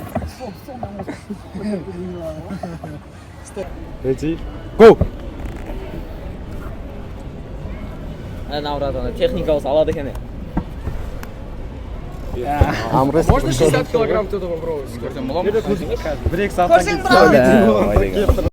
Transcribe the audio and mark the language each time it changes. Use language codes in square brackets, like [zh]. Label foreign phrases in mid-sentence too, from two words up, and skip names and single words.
[en] Ready, Go. [kk] Наврат, техникасы алады екен. [ru] Можно 60 килограмм кто-то попробовать? [kk] бір-екі сағаттан кейін